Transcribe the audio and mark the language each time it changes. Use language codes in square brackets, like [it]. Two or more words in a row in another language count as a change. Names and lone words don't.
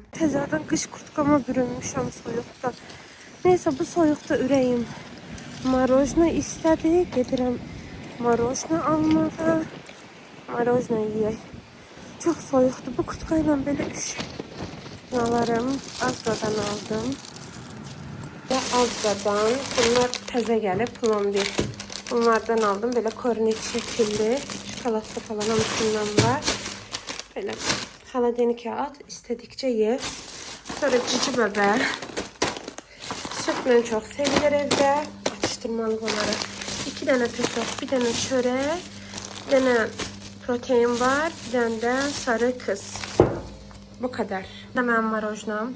[az] Təzədən qış kurtkama bürünmüşəm soyuqda. Neysə, bu soyuqda ürəyim marojna istədi. Gedirəm marojna almağa. Marojna yeyək. Çox soyuqdur. Bu kurtka ilə belə üşüyalarım. Azdadan aldım. Və Azdadan bunlar təzə gəlib, plombir. Bunlardan aldım. [tr] Böyle kornet şekilli. [az] Çikolatlı falan hamısından var. Böyle xaladenikə at. İstədikcə ye. Sonra cici bəbə. Sütlə çox sevilir evdə. Atışdırmalıq onları. 2 dənə petok, bir dənə çörək, bir dənə protein var, bir dənə də sarı kız. [tr] Bu kadar. [az] Bu da mənim marojnam.